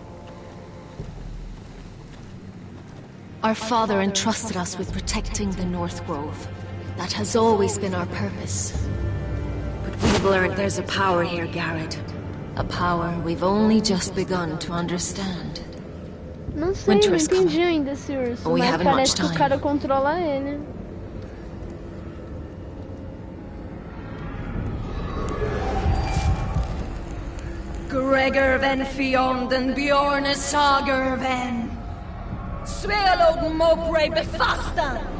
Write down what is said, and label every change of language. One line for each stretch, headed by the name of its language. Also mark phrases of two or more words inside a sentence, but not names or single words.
English: Our father entrusted us with protecting the North Grove. That has always been our purpose. But we've learned there's a power here, Garrett. A power we've only just begun to understand.
Portuguese: Não sei, não entendi ainda esse urso, mas parece que o cara controla ele. Gregor ven Fionden Bjorne Sager ven Svealod Mopre befastan.